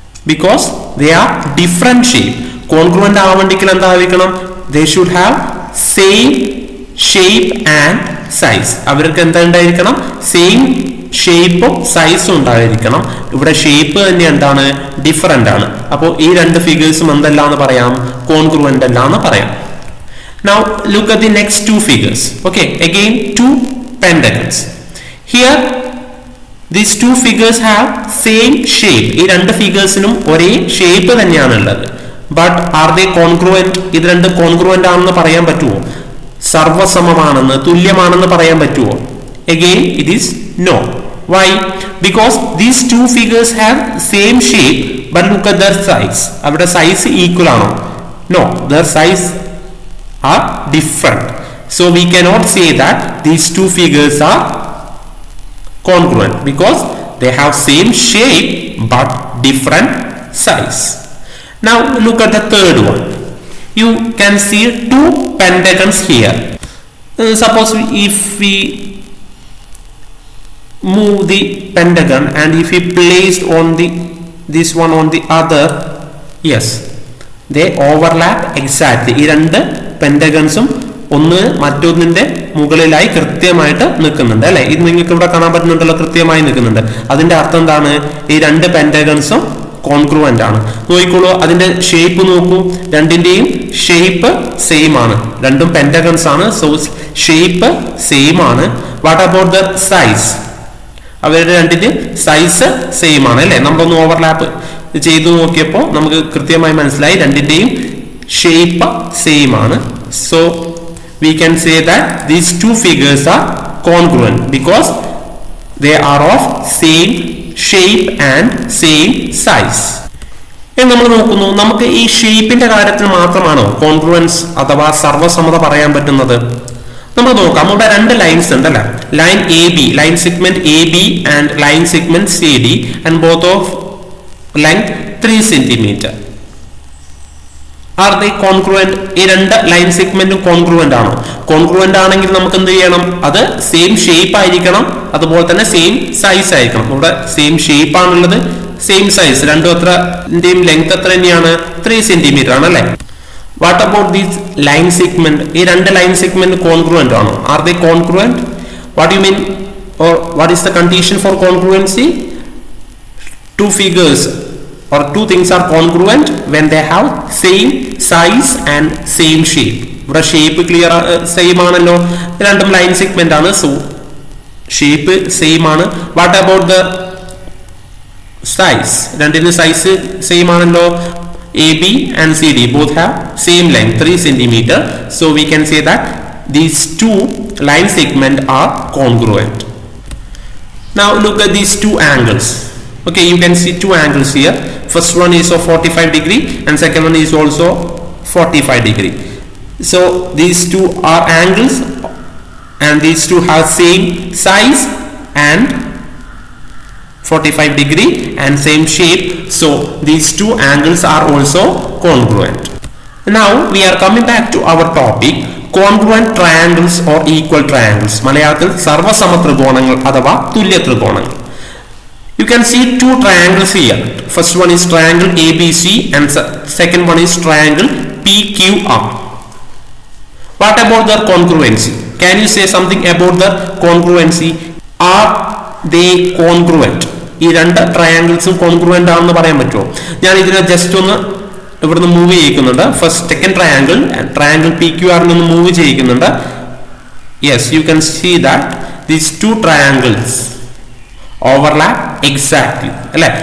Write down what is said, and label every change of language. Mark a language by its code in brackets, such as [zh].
[en] Because they are different shape. [ml] Congruent ആവണമെങ്കിൽ എന്തായിരിക്കണം? [en] They should have same shape and size. [ml] അവർക്ക് എന്താ ഉണ്ടായിരിക്കണം? സെയിം ഷേപ്പും സൈസും ഉണ്ടായിരിക്കണം. ഇവിടെ ഷേപ്പ് തന്നെ എന്താണ്? ഡിഫറെന്റ് ആണ്. അപ്പോൾ ഈ രണ്ട് ഫിഗേഴ്സും എന്തെല്ലാന്ന് പറയാം? കോൺഗ്രുവന്റ് അല്ലാന്ന് പറയാം. [en] Now look at the next two figures. Okay, again two pentagons. Here these two figures have same shape. [ml] ഈ രണ്ട് ഫിഗേഴ്സിനും ഒരേ ഷേപ്പ് തന്നെയാണ് ഉള്ളത്. [en] But are they congruent? [ml] ഇത് രണ്ട് കോൺഗ്രുവന്റ് ആണെന്ന് പറയാൻ പറ്റുമോ? സർവസമമാണെന്ന്, തുല്യമാണെന്ന് പറയാൻ പറ്റുമോ? [en] Again it is no. Why? Because these two figures have same shape, but look at their size. [ml] അവിടെ സൈസ് ഈക്വൽ ആണോ? [en] No, their size are different. So we cannot say that these two figures are congruent because they have same shape but different size. Now look at the third one. You can see two pentagons here. Suppose if we move the pentagon and if we placed on this one on the other, yes, they overlap exactly. [ml] ഈ രണ്ട് പെന്റഗൺസും ഒന്ന് മറ്റൊന്നിന്റെ മുകളിലായി കൃത്യമായിട്ട് നിൽക്കുന്നുണ്ട് അല്ലെ. ഇത് നിങ്ങൾക്ക് ഇവിടെ കാണാൻ പറ്റുന്നുണ്ടല്ലോ, കൃത്യമായി നിൽക്കുന്നുണ്ട്. അതിന്റെ അർത്ഥം എന്താണ്? ഈ രണ്ട് പെന്റഗൺസും കോൺഗ്രുവന്റ് ആണ്. നോക്കിക്കോളൂ, അതിന്റെ ഷേപ്പ് നോക്കൂ, രണ്ടിന്റെയും ഷേപ്പ് സെയിം ആണ്. രണ്ടും പെന്റഗൺസ് ആണ്, സോ ഷേപ്പ് സെയിം ആണ്. [en] What about the size? [ml] അവരുടെ രണ്ടിന്റെ സൈസ് സെയിം ആണ് അല്ലെ. നമ്മളൊന്ന് ഓവർലാപ്പ് ചെയ്തു നോക്കിയപ്പോൾ നമുക്ക് കൃത്യമായി മനസ്സിലായി രണ്ടിന്റെയും ഷേപ്പ് സെയിം ആണ്. [en] So we can say that these two figures are congruent because they are of same shape and same size. [ml] നമ്മൾ നോക്കുന്നു, നമുക്ക് ഈ ഷേപ്പിന്റെ കാര്യത്തിൽ മാത്രമാണോ കോൺഗ്രുവൻസ് അഥവാ സർവ്വസമ്മത പറയാൻ പറ്റുന്നത്? നമുക്ക് നോക്കാം. ഇവിടെ രണ്ട് ലൈൻസ് ഉണ്ട് അല്ലെ. [en] Line A B, line segment A B and line segment C D and both of length 3 cm. Are they congruent? [ml] ഈ രണ്ട് ലൈൻ സെഗ്മെന്റും കോൺഗ്രുവന്റ് ആണോ? കോൺഗ്രുവന്റ് ആണെങ്കിൽ നമുക്ക് എന്ത് ചെയ്യണം? അത് സെയിം ഷേപ്പ് ആയിരിക്കണം, അതുപോലെ തന്നെ സെയിം സൈസ് ആയിരിക്കണം. ഇവിടെ സെയിം ഷേപ്പ് ആണുള്ളത്, സെയിം സൈസ്, രണ്ടും എത്രന്റെയും ലെങ്ത് എത്ര തന്നെയാണ്? 3 cm ആണ് അല്ലെ. [en] What about these line segment? [ml] ഈ രണ്ട് ലൈൻ സെഗ്മെന്റ് കോൺഗ്രുവന്റ് ആണോ? [en] Are they congruent? What you mean or what is the condition for congruency? Two figures or two things are congruent when they have same size and same shape. [ml] ഇവിടെ shape clear same ആണല്ലോ, രണ്ടും line segment ആണ്, so shape same ആണ്. [en] What about the size? [ml] രണ്ടിന്റെ size same ആണല്ലോ. [en] A B and C D both have same length 3 cm. So we can say that these two line segment are congruent. Now look at these two angles. Okay, you can see two angles here. First one is of 45 degree and second one is also 45 degree. So these two are angles and these two have same size and 45 degree and same shape. So these two angles are also congruent. Now we are coming back to our topic, congruent triangles or equal triangles. [ml] മലയാളത്തിൽ സർവ്വസമ ത്രികോണങ്ങൾ അഥവാ തുല്യ ത്രികോണങ്ങൾ. [en] You can see two triangles here. First one is triangle ABC and second one is triangle PQR. What about their congruency? Can you say something about the congruency? Are they congruent? [ml] ഈ രണ്ട് ട്രയാങ്കിൾസും congruent ആണെന്ന് പറയാൻ പറ്റുമോ? ഞാൻ ഇതിനെ just ഒന്ന് ഇവിടുന്ന് move ചെയ്യിക്കുന്നുണ്ട്. First second triangle PQR നിന്ന് move ചെയ്യിക്കുന്നുണ്ട്. [en] Yes, you can see that these two triangles overlap exactly അല്ലെ.